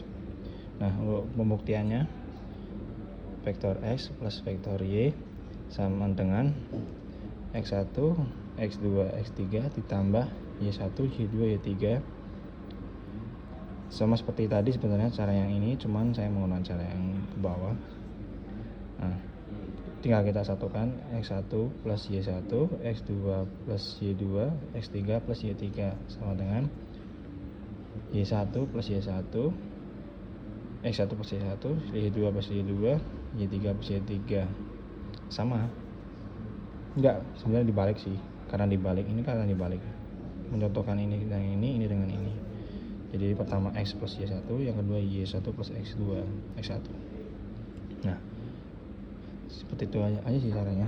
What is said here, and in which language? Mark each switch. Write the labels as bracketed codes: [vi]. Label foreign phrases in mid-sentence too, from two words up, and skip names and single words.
[id] Nah, untuk pembuktiannya, vektor x plus vektor y sama dengan x1, x2, x3 ditambah y1, y2, y3. Sama seperti tadi sebenarnya cara yang ini, cuman saya menggunakan cara yang ke bawah. Nah, tinggal kita satukan, x1 plus y1, x2 plus y2, x3 plus y3 sama dengan y1 plus y1, x1 plus y1, y2 plus y2, y3 plus y3. Sama? Enggak, sebenarnya dibalik sih. Karena dibalik, mencontohkan ini dengan ini dengan ini. Jadi pertama x plus y1, yang kedua y1 plus x2, x1. Nah, seperti itu aja sih caranya.